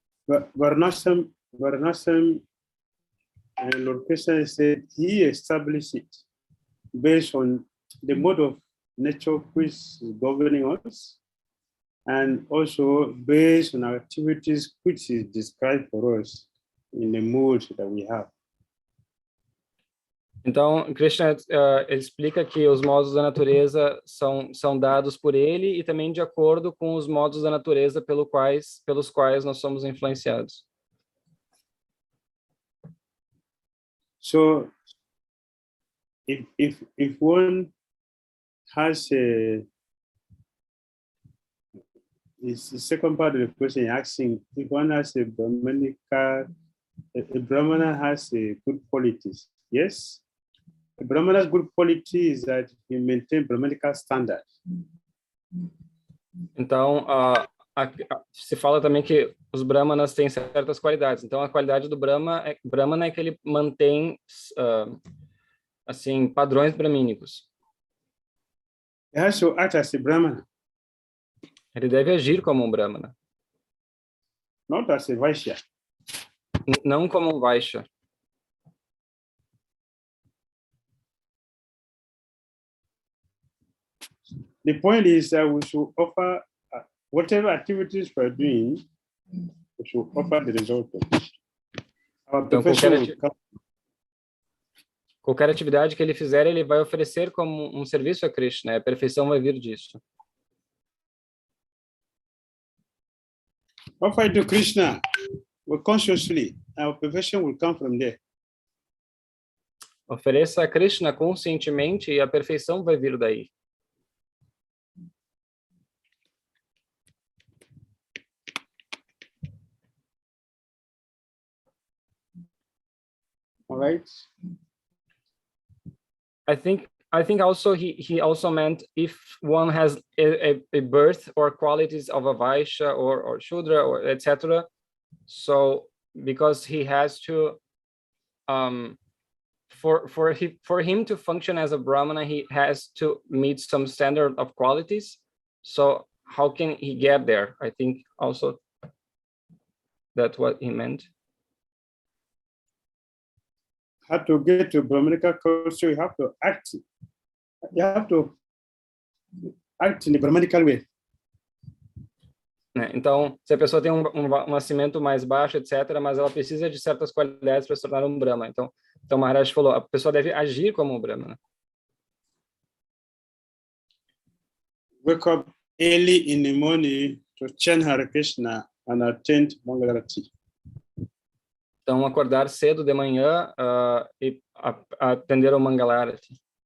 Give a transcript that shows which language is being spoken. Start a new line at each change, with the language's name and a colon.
English: Varnashram, and Lord Krishna said he established it based on the mode of nature which is governing us, and also based on our activities which is described for us in the mood that we have.
Portuguese: Então, Krishna explica que os modos da natureza são dados por ele e também de acordo com os modos da natureza pelos quais nós somos influenciados.
English: So, if one has the second part of the question asking, if one has a Brahmana has a good qualities, yes? A Brahmana's good quality is that he maintains Brahmanical standard.
Portuguese: Então, se fala também que os Brahmanas têm certas qualidades. Então, a qualidade do Brahmana é que ele mantém, assim, padrões brahmínicos.
English: He has to act as a Brahmana.
Portuguese: Ele deve agir como um Brahmana.
English: Not as a Vaishya.
Portuguese: Não como um Vaishya.
English: The point is that we should offer whatever activities we're doing, we should offer the result of it. Our profession
Portuguese: qualquer atividade que ele fizer, ele vai oferecer como um serviço a Krishna. A perfeição vai vir disso.
English: Offer it to Krishna consciously. Our perfection will come from there.
Portuguese: Ofereça a Krishna conscientemente e a perfeição vai vir daí.
English: All right. I think also he also meant if one has a birth or qualities of a Vaishya or Shudra or etc. So because he has to for him to function as a Brahmana, he has to meet some standard of qualities. So how can he get there? I think also that's what he meant. How to get to Brahmanical culture, you have to act. You have to act in the Brahmanical way.
Portuguese: Então, se a pessoa tem um nascimento mais baixo, etc., mas ela precisa de certas qualidades para se tornar um Brahma. Então Maharaj falou, a pessoa deve agir como um Brahmana.
English: Wake up early in the morning to chant Hare Krishna and attend Mangalarati.
Portuguese: Então, acordar cedo de manhã e atender ao Mangalarati.